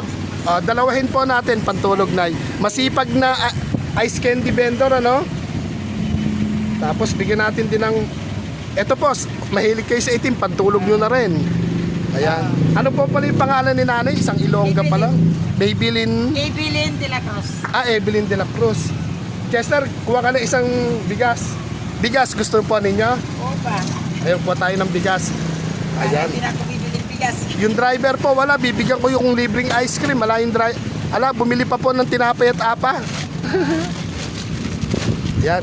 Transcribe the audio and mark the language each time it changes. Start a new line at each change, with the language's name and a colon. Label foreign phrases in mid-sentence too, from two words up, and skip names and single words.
Filipino: Dalawahin po natin, pantulog na. Masipag na
English: ice candy vendor,
Filipino: Tapos bigyan natin din ng, eto po, mahilig kayo sa itim, pantulog nyo na rin. Ayan. Ano po pala yung pangalan ni nanay? Isang Ilongga pala. Babylin. Evelyn de la Cruz. Evelyn de la Cruz. Chester, kuha ka na isang bigas. Bigas, gusto po ninyo? Oo ba? Ayun po tayo ng bigas. Ayan. Hindi na ako bibiling bigas. Yung driver po, wala. Bibigyan ko yung libreng
English: ice cream.
Filipino: Wala yung bumili pa po ng tinapay at apa. Yan.